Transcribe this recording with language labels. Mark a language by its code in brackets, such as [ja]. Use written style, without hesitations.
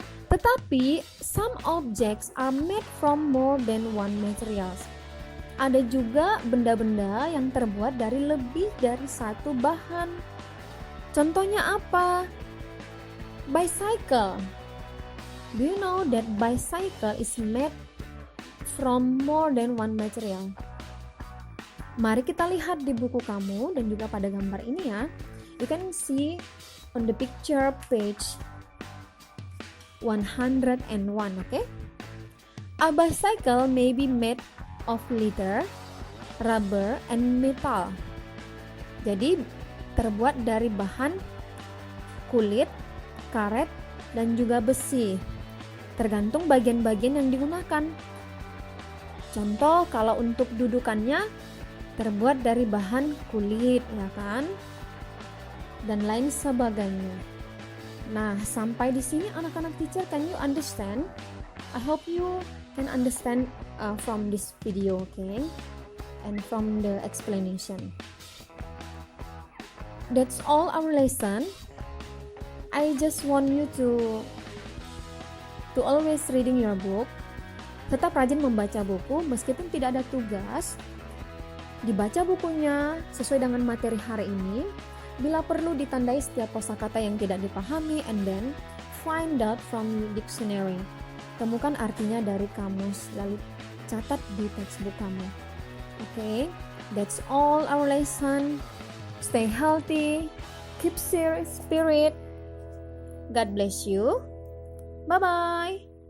[id] Tetapi [en] some objects are made from more than one materials. [id] Ada juga benda-benda yang terbuat dari lebih dari satu bahan. Contohnya apa? Bicycle. [en] Do you know that bicycle is made from more than one material? [id] Mari kita lihat di buku kamu dan juga pada gambar ini ya. [en] You can see on the picture page 101, okay? A bicycle may be made of leather, rubber, and metal. [id] Jadi terbuat dari bahan kulit, karet, dan juga besi. Tergantung bagian-bagian yang digunakan. Contoh kalau untuk dudukannya terbuat dari bahan kulit, ya kan? Dan lain sebagainya. Nah, sampai di sini anak-anak teacher, [en] can you understand? I hope you can understand from this video, okay? And from the explanation. That's all our lesson. I just want you to always reading your book. [id] Tetap rajin membaca buku meskipun tidak ada tugas. Dibaca bukunya sesuai dengan materi hari ini. Bila perlu ditandai setiap kosakata yang tidak dipahami, [en] and then find out from dictionary. [id] Temukan artinya dari kamus, lalu catat di textbook kamu. [en] Okay, that's all our lesson. Stay healthy, keep serious spirit. God bless you. Bye-bye.